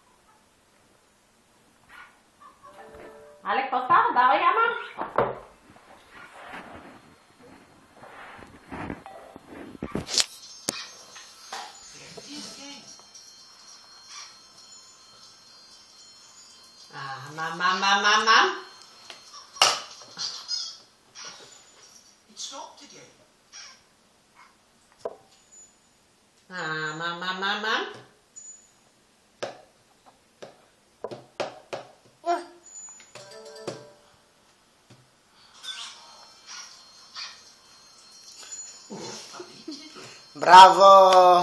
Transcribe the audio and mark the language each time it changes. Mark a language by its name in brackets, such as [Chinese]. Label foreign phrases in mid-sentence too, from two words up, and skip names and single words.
[Bulgarian] Але, какво става? Давай, ама! Мам. [English] It stopped again. [Bulgarian] Мам. Браво!